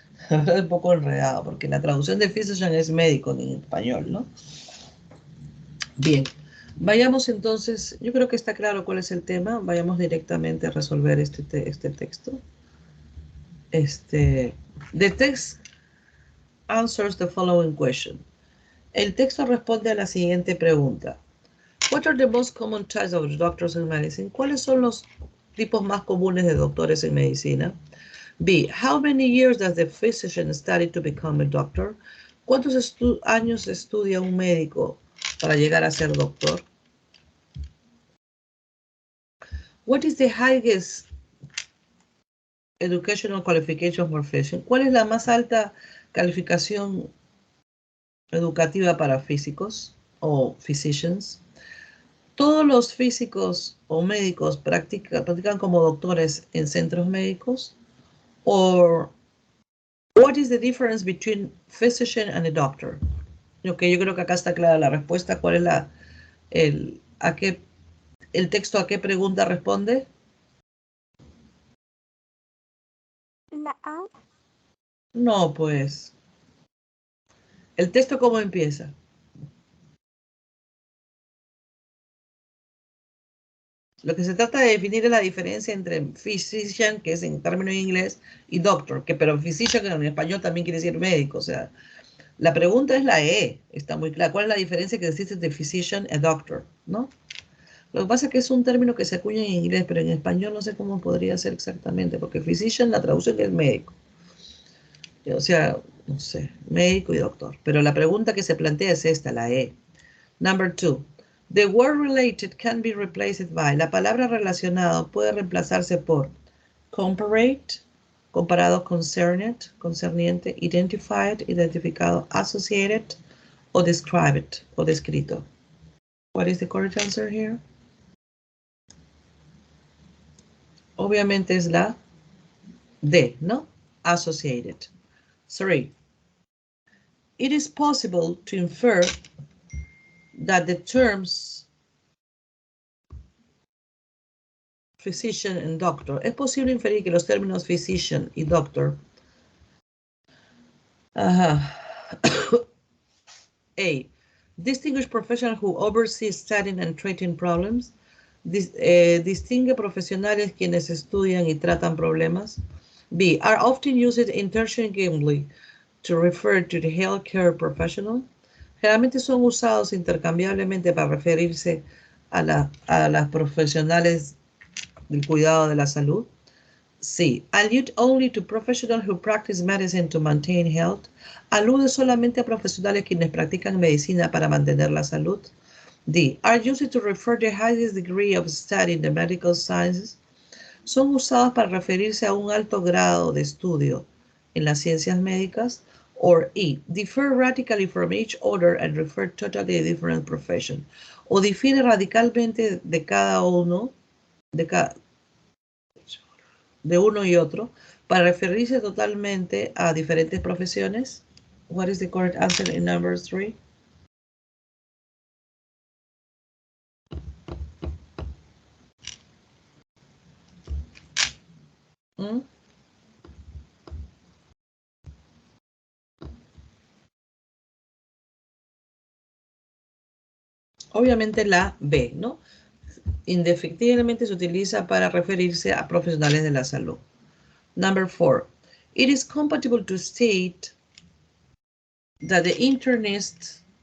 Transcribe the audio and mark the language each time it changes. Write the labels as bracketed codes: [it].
[es] Es un poco enredado, porque la traducción de physician es médico en español, ¿no? Bien, vayamos entonces, yo creo que está claro cuál es el tema, vayamos directamente a resolver este texto. [en] The text answers the following question. [es] El texto responde a la siguiente pregunta. [en] What are the most common types of doctors in medicine? [es] ¿Cuáles son los tipos más comunes de doctores en medicina? [en] B. How many years does the physician study to become a doctor? [es] ¿Cuántos años estudia un médico para llegar a ser doctor? [en] What is the highest educational qualification for physician? [es] ¿Cuál es la más alta calificación educativa para físicos o physicians? ¿Todos los físicos o médicos practican como doctores en centros médicos? [en] Or what is the difference between physician and a doctor? [es] Ok, yo creo que acá está clara la respuesta. ¿Cuál es el texto a qué pregunta responde? La A. No, pues. ¿El texto cómo empieza? Lo que se trata de definir es la diferencia entre physician, que es en términos en inglés, y doctor, pero physician en español también quiere decir médico. O sea, la pregunta es la E, está muy clara. ¿Cuál es la diferencia que existe entre physician y doctor? ¿No? Lo que pasa es que es un término que se acuña en inglés, pero en español no sé cómo podría ser exactamente, porque physician la traducción es médico. O sea, no sé, médico y doctor. Pero la pregunta que se plantea es esta, la E. [en] Number 2. The word related can be replaced by. [es] La palabra relacionado puede reemplazarse por comparate, comparado, concerniente, identified, identificado, associated, o described, o descrito. [en] What is the correct answer here? [es] Obviamente es la D, ¿no? Associated. 3. [en] It is possible to infer that the terms physician and doctor. [es] Es posible inferir que los términos physician y doctor. [en] A. Distinguished professional who oversees studying and treating problems. [es] Distingue profesionales quienes estudian y tratan problemas. [en] B. Are often used interchangeably to refer to the healthcare professional. [es] Generalmente son usados intercambiablemente para referirse a las profesionales del cuidado de la salud. [en] C. Allude only to professionals who practice medicine to maintain health. [es] Alude solamente a profesionales quienes practican medicina para mantener la salud. D. [en] Are used to refer to the highest degree of study in the medical sciences. [es] Son usados para referirse a un alto grado de estudio en las ciencias médicas. [en] Or E. Differ radically from each other and refer totally a different profession. [es] O difiere radicalmente de cada uno, de uno y otro, para referirse totalmente a diferentes profesiones. [en] What is the correct answer in number 3? [es] Obviamente la B, ¿no? Indefectiblemente se utiliza para referirse a profesionales de la salud. [en] Number 4. It is compatible to state that the internist.